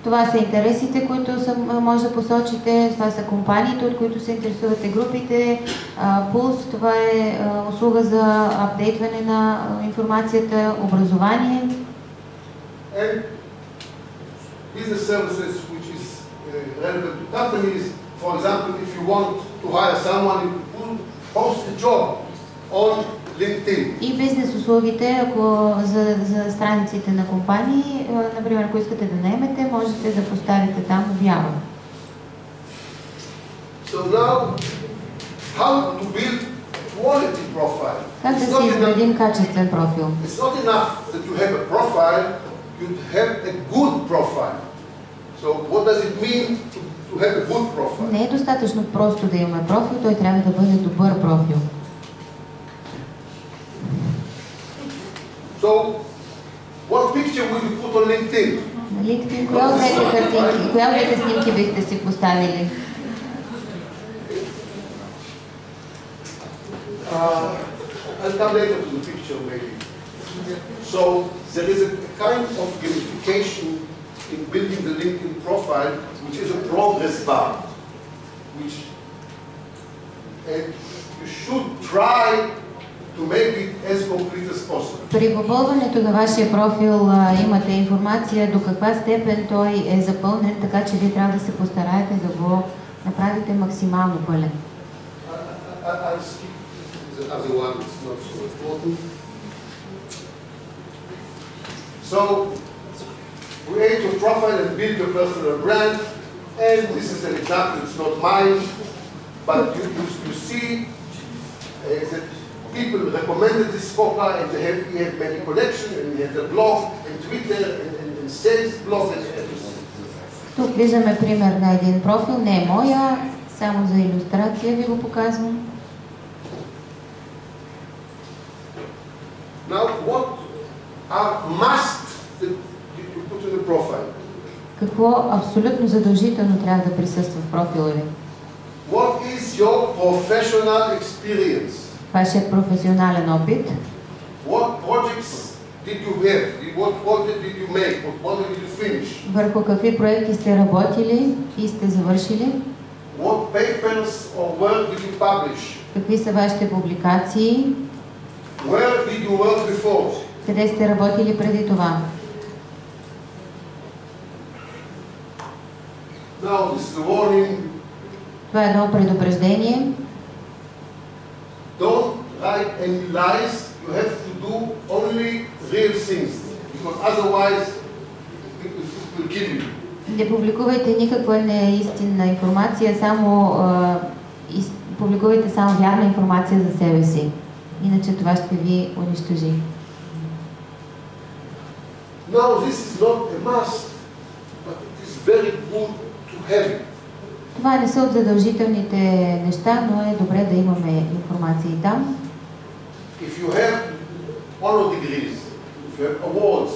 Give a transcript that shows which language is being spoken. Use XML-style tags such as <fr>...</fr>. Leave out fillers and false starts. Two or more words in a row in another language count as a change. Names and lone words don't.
<bg>Това са интересите, които може да посочите, това са компаниите, от които се интересувате, групите. Пулс, това е услуга за апдейтване на информацията, образование.</bg> <en>And business services which is relevant to companies. For example, if you want to hire someone, you post a job on LinkedIn.</en> <bg>И бизнес услугите, ако за страниците на компании, например, ако искате да наемете, можете да поставите там обява.</bg> <en>So now, how to build quality profile?</en> <bg>Как да си изградим качествен профил?</bg> <en>It's not enough that you have a profile, you have a good profile. So what does it mean to have a good profile?</en> <bg>Не е достатъчно просто да имаме профил, той трябва да бъде добър профил.</bg> <en>So, what picture will you put on LinkedIn?</en> <bg>На LinkedIn, коя от двете картинки, коя от двете снимки бихте си поставили?</bg> <en>I'll come later to the picture maybe. So, there is a kind of gamification in building the LinkedIn profile, which is a progress bar, which you should try to make it as complete as possible.</en> <bg>При попълването на вашия профил имате информация до каква степен той е запълнен, така че вие трябва да се постараете да го направите максимално пълен.</bg> <en>I'll skip the other one, it's not so important. So, create your profile and build your personal brand. And this is an example, it's not mine, but you see that people recommended this speaker, and he had many connections, and he had a blog, and Twitter, and sales blog, and everything.</en> <bg>Тук виждаме пример на един профил, не е моя, само за илюстрация ви го показвам.</bg> <en>Now, what are must that you put in the profile?</en> <bg>Какво абсолютно задължително трябва да присъства в профила ви?</bg> <en>What is your professional experience?</en> <bg>Вашият професионален опит.</bg> <en>What projects did you have? What project did you make? What project did you finish?</en> <bg>Върху какви проекти сте работили и сте завършили?</bg> <en>What papers or work did you publish?</en> <bg>Какви са вашите публикации?</bg> <en>Where did you work before?</en> <bg>Къде сте работили преди това?</bg> <en>Now this is a warning.</en> <bg>Това е едно предупреждение.</bg> <en>Don't write any lies. You have to do only real things, because otherwise it will kill you.</en> <bg>Не публикувайте никаква неистинна информация, само публикувайте само вярна информация за себе си. Иначе това ще ви унищожи.</bg> <en>Now this is not a must, but it is very good to have it.</en> <bg>Това не са от задължителните неща, но е добре да имаме информация и там.</bg> <en>If you have honor degrees, if you have awards,</en>